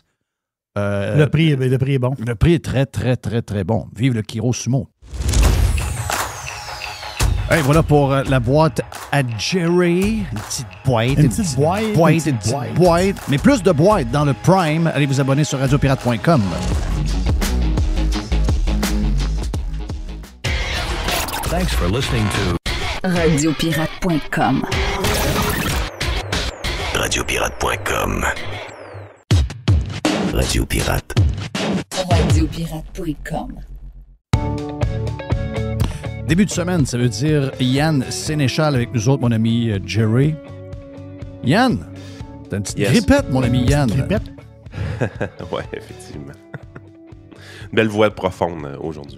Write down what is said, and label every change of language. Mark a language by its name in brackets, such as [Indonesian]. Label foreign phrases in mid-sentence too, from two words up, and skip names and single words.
[French] le prix est bon. Le prix est très, très, très, très bon. Vive le Kiro Sumo. Hey, voilà pour la boîte à Jerry. Une petite boîte. Une petite boîte. Mais plus de boîtes dans le Prime. Allez vous abonner sur radiopirate.com. [English] Thanks for listening to [French] radiopirate.com. Radiopirate.com. Radio Pirate. Radiopirate.com. Début de semaine, ça veut dire Yann Sénéchal avec nous autres, mon ami Jerry. Yann, t'as une petite grippette, mon ami Yann. Grippette? Oui, effectivement. Belle voix profonde aujourd'hui.